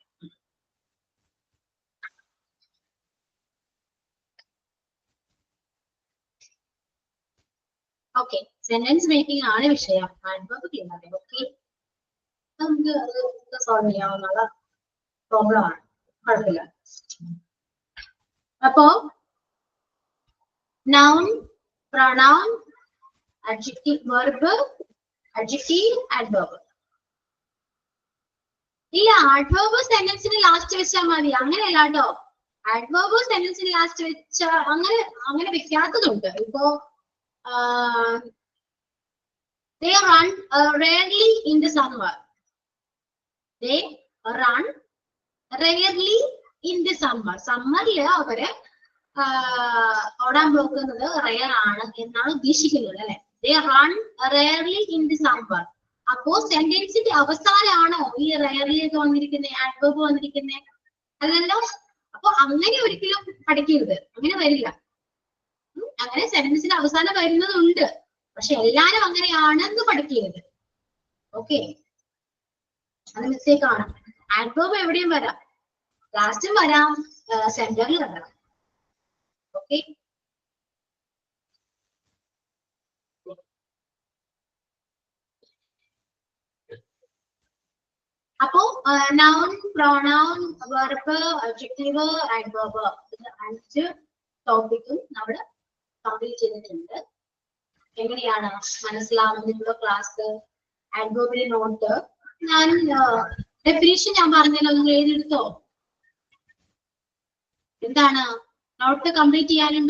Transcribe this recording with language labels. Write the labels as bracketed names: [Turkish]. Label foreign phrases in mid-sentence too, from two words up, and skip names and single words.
[Malayalam] ഓക്കെ, [English] sentence making [Malayalam] ആണ് വിഷയം, [English] adverb clear [Malayalam] ആണ്. ഓക്കെ, നമുക്ക് അത് സോൾവ് ചെയ്യാവുന്ന പ്രോബ്ലം ആണ്, കുഴപ്പമില്ല. [English] അപ്പോ നൗൺ pronoun, adjective, verb, adjective, adverb. [Malayalam] ഈ adverb സെന്റൻസിന് ലാസ്റ്റ് വെച്ചാൽ മതി, അങ്ങനെയല്ല കേട്ടോ. adverb സെന്റൻസിന് ലാസ്റ്റ് വെച്ച അങ്ങനെ വെക്കാത്തതുണ്ട്. [English] ഇപ്പോ they run rarely in the summer. They run rarely in the summer. [Malayalam] സമ്മറില് അവര് ഓടാൻ പോകുന്നത് റയർ ആണ് എന്നാണ് ഉദ്ദേശിക്കുന്നത് അല്ലെ. [English] They run rarely in the summer. [Malayalam] അപ്പോ സെന്റൻസിന്റെ അവസാനമാണോ ഈ റയർലി ഒക്കെ വന്നിരിക്കുന്നത്, adverb വന്നിരിക്കുന്നത്? അല്ലല്ലോ. അപ്പൊ അങ്ങനെ ഒരിക്കലും പഠിക്കരുത്, അങ്ങനെ വരില്ല. അങ്ങനെ സെന്റൻസിന്റെ അവസാനം വരുന്നതുണ്ട്, പക്ഷെ എല്ലാരും അങ്ങനെയാണെന്ന് പഠിക്കരുത്. ഓക്കെ, അത് മിസ്റ്റേക്ക് ആണ്. adverb എവിടെയും വരാം, ലാസ്റ്റും വരാം, സെന്ററിൽ വരാം. ഓക്കെ, അപ്പോ [English] noun, pronoun, verb, adjective, adverb [Malayalam] ഇത് 5 ടോപ്പിക്കും നമ്മൾ കംപ്ലീറ്റ് ചെയ്തിട്ടുണ്ട്. എങ്ങനെയാണ് മനസ്സിലാവുന്നതിനുള്ള ക്ലാസ്, adverbന്റെ നോട്ട് ഞാൻ ഡെഫിനിഷൻ ഞാൻ പറഞ്ഞല്ലോ, നിങ്ങൾ എഴുതിയെടുത്തോ? എന്താണ് [English] note complete [Malayalam] ചെയ്യാനുണ്ടോ?